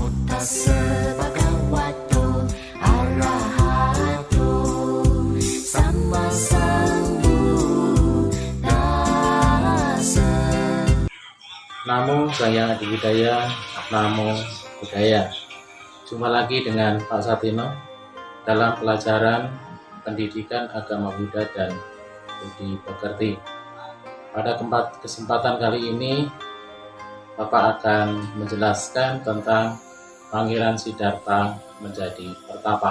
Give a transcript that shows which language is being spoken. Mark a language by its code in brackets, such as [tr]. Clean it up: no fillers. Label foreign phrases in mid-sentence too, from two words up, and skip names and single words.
[pi] Tassa bhagavato arahato samma sambuddhassa. Namo Buddhaya Adibudaya, Namo Buddhaya. [id] Jumpa lagi dengan Pak Satino dalam pelajaran pendidikan agama Buddha dan budi pekerti. Pada kesempatan kali ini, Bapak akan menjelaskan tentang Pangeran Siddhartha menjadi pertapa.